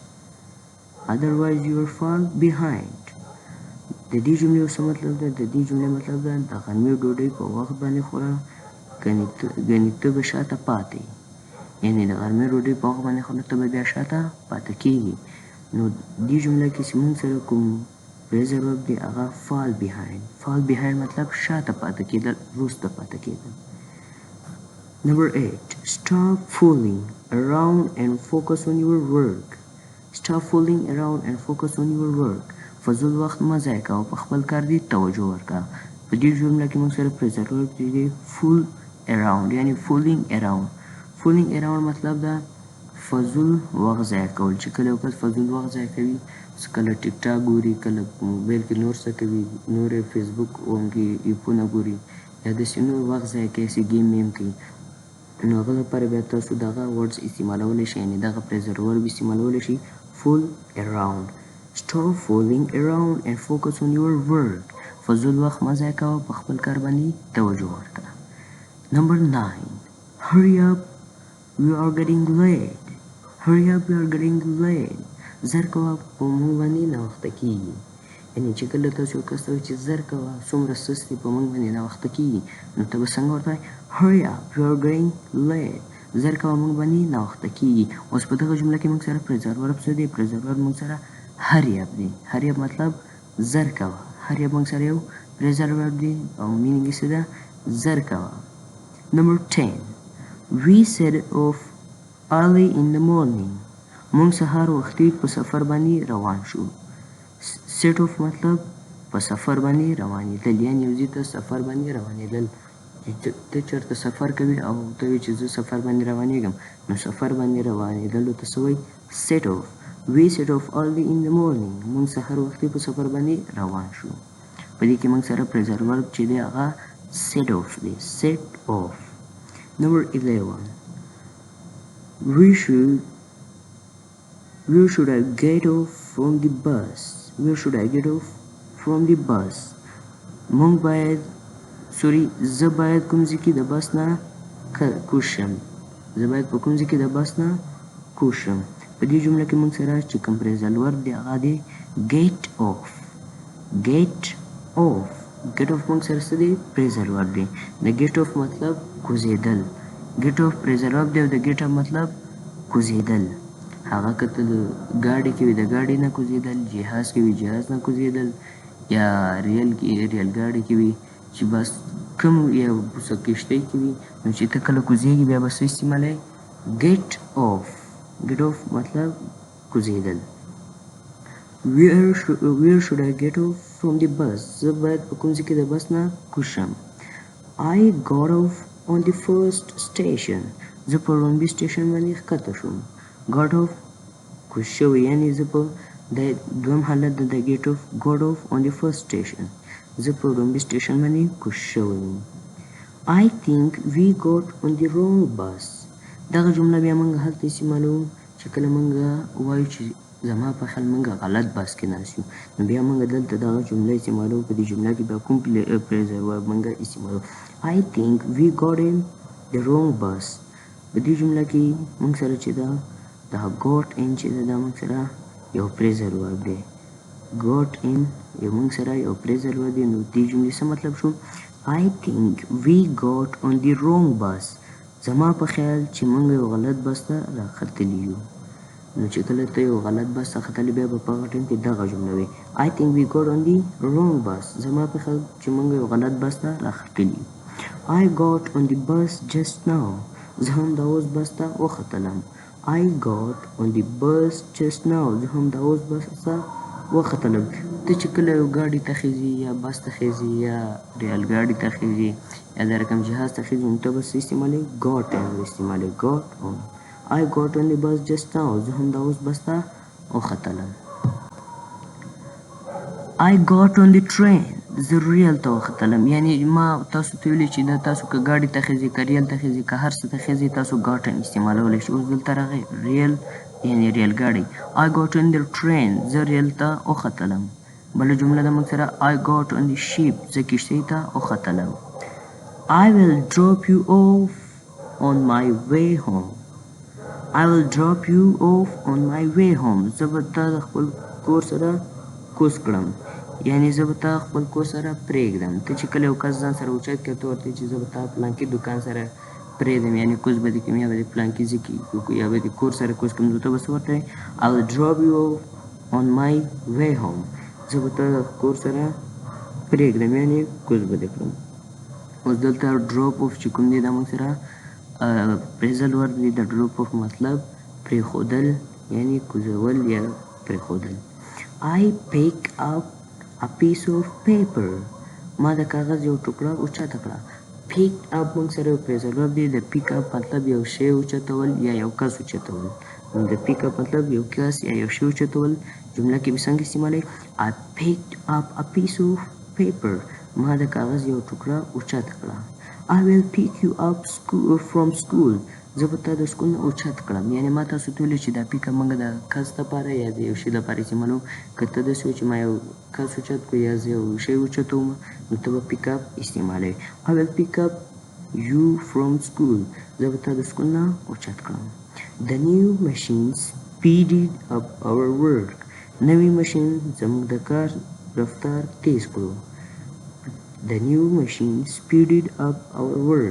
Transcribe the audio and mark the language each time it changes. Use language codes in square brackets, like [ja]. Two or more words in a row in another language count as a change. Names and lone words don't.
[ps] د دې جملې څه مطلب ده د دې جملې مطلب ده د غرمې ډوډۍ په وخت باندې خوره ګنې ته به شاته پاتې یعنی د غرمې ډوډۍ په وخت باندې خوره ته به بیا شاته پاتې کېږي نو دې جمله کې چې موږ سره کوم [en] phrasal verb [ps] دی هغه [en] fall behind [ps] مطلب شاته پاتې کېدل وروسته پاتې کېدل [en] Number 8 Stop fooling around and focus on your work [ps] فضول وخت مه ضایع کوه، په خپل کار دې توجه ورکړه. په دې جمله کې موږ سره [en] present verb [ps] چې دی [en] fool around [ps] یعنی [en] fooling around. fooling around [ps] مطلب دا فضول وخت ضایع کول. چې کله یو کس فضول وخت ضایع کوي، کله ټیک ټاک ګوري، کله په موبایل کې نور څه کوي، نور یې فیسبوک کې ایپونه ګوري یا داسې نور وخت ضایع کوي، چې گیم ویم کوي، نو هغه لپاره بیا تاسو دغه ورډز استعمالولی شئ، یعنې دغه [en] phrasal verb [ps] استعمالولی شئ. [en] fool around. Stop fooling around and focus on your work. [ps] فضول وخت مه ضایع کوه، په خپل کار باندې توجه ورکړه. [en] Number 9. Hurry up, we are getting late. Hurry up, we are getting late. [ps] زر کوه، په موږ باندې ناوخته کېږي. یعنې چې کله تاسو یو کس ته وایي چې زر کوه، څومره سست دی، په موږ باندې ناوخته کېږي، نو ته به څنګه ورته وایې [en] hurry up, we are getting late. [ps] زر کوه، موږ باندې ناوخته کېږي. اوس په دغه جمله کې موږ سره [en] phrasal verb [ps] څه دی؟ [en] phrasal verb [ps] موږ سره [en] hurry up [ps] دی. [en] hurry up [ps] مطلب زر کوه. [en] hurry up [ps] موږ سره یو [en] phrasal verb [ps] دی او مینینګ یې څه ده؟ زر کوه. [en] Number 10. We set off early in the morning. [ps] موږ سهار وختي په سفر باندې روان شو. [en] set off [ps] مطلب په سفر باندې روانېدل، یعنې یو ځای ته سفر باندې روانېدل. ته چېرته سفر کوې او ته وایې چې زه سفر باندې روانېږم، نو سفر باندې روانېدلو ته څه وایي؟ [en] set off. We set off early in the morning. [ps] موږ سهار وختي په سفر باندې روان شو. په دې کې موږ سره [en] phrasal verb [ps] چې دی هغه [en] set off [ps] دی. [en] set off. Number 11. Where should I get off from the bus? Where should I get off from the bus? [ps] موږ باید زه باید کوم ځای کې د بس نه کوز شم. زه باید په کوم ځای کې د بس نه کوز شم. په دې جمله کې موږ سره چې کوم [en] phrasal verb [ps] دی هغه دی [en] get off. get off. get off [ps] موږ سره څه دی؟ [en] phrasal verb [ps] دی. د [en] get off [ps] مطلب کوزېدل. [en] get off phrasal verb [ps] دی او د [en] get off [ps] مطلب کوزېدل. هغه که ته د ګاډي کې وي د ګاډي نه کوزېدل، جهاز کې وي جهاز نه کوزېدل، یا ریل ګاډي کې وي چې بس کوم یا کشتۍ کې وي، نو چې ته کله کوزېږي بیا به څه استعمالوي؟ [en] get off. get off [ps] مطلب کوزېدل. [en] where should I get off from the bus? [ps] زه باید په کوم ځای کې د بس نه کوز شم. [en] I got off on the first station. [ps] زه په لومړي سټیشن باندې ښکته شوم. [en] got off [ps] کوز شوی، یعنې زه په د دویم حالت د [en] get off got off on the first station. [ps] زه په لومړي سټیشن باندې کوز شوی وم. [en] I think we got on the wrong bus. [ps] دغه جمله بیا موږ هلته استعمالوو چې کله موږ وایو چې زما په خیال موږ غلط بس کې ناست یو، نو بیا موږ دلته دغه جمله استعمالوو. په دې جمله کې بیا کوم [en] phrasal verb [ps] موږ استعمالوو؟ [en] I think we got in the wrong bus. [ps] په دې جمله کې موږ سره چې دا [en] got in [ps] چې دا موږ سره یو [en] phrasal verb [ps] دی. [en] got in [ps] یو موږ سره یو [en] phrasal verb [ps] دی. نو دې جملې څه مطلب شو؟ [en] I think we got on the wrong bus. [ps] زما په خیال چې موږ یو غلط بس ته راختلي یو. نو چې کله ته یو غلط بس ته ختلی بیا به په هغه ټایم کې دغه جمله وي [en] I think we got on the wrong bus. [ps] زما په خیال چې موږ یو غلط بس ته راختلي یو. [en] I got on the bus just now. [ps] زه هم دا اوس بس ته وختلم. [en] I got on the bus just now. [ps] زه هم دا اوس بس ته وختلم. ته چې کله یو ګاډي ته خیزي یا بس ته خیزي یا ریل ګاډي ته خیزي یا دا رقم جهاز ته خیزي، نو ته به څه استعمالوي؟ [en] got on استعمالوي. got on. I got on the bus just now. [ps] زه هم دا اوس بس ته وختلم. [en] I got on the train. [ps] زه ریل ته وختلم. یعنې ما تاسو ته ویلي چې دا تاسو که ګاډي ته خیزي، که ریل ته خیزي، که هر څه ته خیزي، تاسو [en] got on [ps] استعمالولی شئ. اوس دلته راغی ریل یعنې ریل ګاډی. [en] I got on the train. [ps] زه ریل ته وختلم. بله جمله ده موږ سره [en] I got on the ship. [ps] زه کشتۍ ته وختلم. [en] I will drop you off on my way home. I will drop you off on my way home. [ps] زه به تا د خپل کور سره کوز کړم، یعنې زه به تا خپل کور سره پرېږدم. ته چې کله یو کس ځان سره اوچت کړې ته ورته چې زه به تا پلانکي دوکان سره پرېږدم، یعنې کوز به دې کوم یا به دې پلانکي ځای کې یا به دې کور سره کوز کړم، نو ته به څه ورته وایې [en] I will drop you off on my way home. [ps] زه به تا کور سره پرېږدم، یعنې کوز به دې کړم. اوس دلته [en] drop off [ps] چې کوم دی دا موږ سره [en] phrasal word [ps] دی. د [en] drop off [ps] مطلب پرېښودل، یعنې کوزول یا پرېښودل. [en] I pick up a piece of paper. [ps] ما د کاغذ یو ټوکړه اوچته کړه. [en] pick up [ps] موږ سره یو [en] phrasal verb [ps] دی. د [en] pick up [ps] مطلب یو شی اوچتول یا یو کس اوچتول. د [en] pick up [ps] مطلب یو کس یا یو شی اوچتول. جمله کې به څنګه استعمالوي؟ [en] I picked up a piece of paper. [ps] ما د کاغذ یو ټوکړه اوچته کړه. [en] I will pick you up from school. [ps] زه به تا د سکول نه اوچت کړم. یعنې ما تاسو ته ویلي چې دا [en] pick up [ps] موږ د کس دپاره یا د یو شي دپاره استعمالوو. که ته داسې وي چې ما یو کس اوچت کړو یا زه یو شی اوچتوم نو ته به [en] pick up [ps] استعمالوي. [en] I will pick up you from school. [ps] زه به تا د سکول نه اوچت کړم. [en] The new machine speeded up our work. [ps] نوی ماشین زموږ د کار رفتار تیز کړو. [en] The new machine speeded up our work.